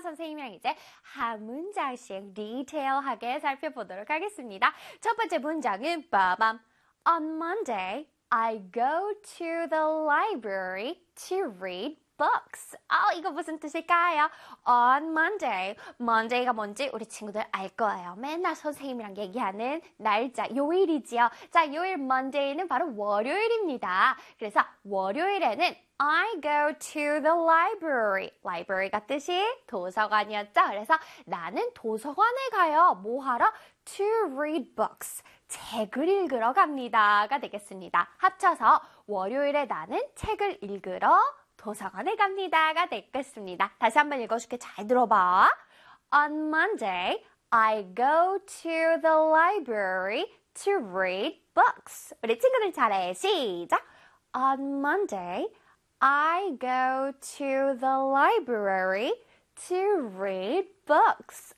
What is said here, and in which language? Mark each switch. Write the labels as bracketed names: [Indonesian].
[Korean] 선생님이랑 이제 한 문장씩 디테일하게 살펴보도록 하겠습니다. 첫 번째 문장은 빠밤. [English] On Monday, I go to the library to read books. [Korean] 이거 무슨 뜻일까요? [English] On Monday. [Korean] Monday가 뭔지 우리 친구들 알 거예요. 맨날 선생님이랑 얘기하는 날짜, 요일이지요. 자, 요일 Monday는 바로 월요일입니다. 그래서 월요일에는 [English] I go to the library. [Korean] library가 뜻이 도서관이었죠. 그래서 나는 도서관에 가요. 뭐 하러? [English] To read books. [Korean] 책을 읽으러 갑니다가 되겠습니다. 합쳐서 월요일에 나는 책을 읽으러 도서관에 갑니다가 되겠습니다. 다시 한번 읽어줄게. 잘 들어봐. [English] On Monday, I go to the library to read books. [Korean] 우리 친구들 잘해. 시작. [English] On Monday, I go to the library to read books.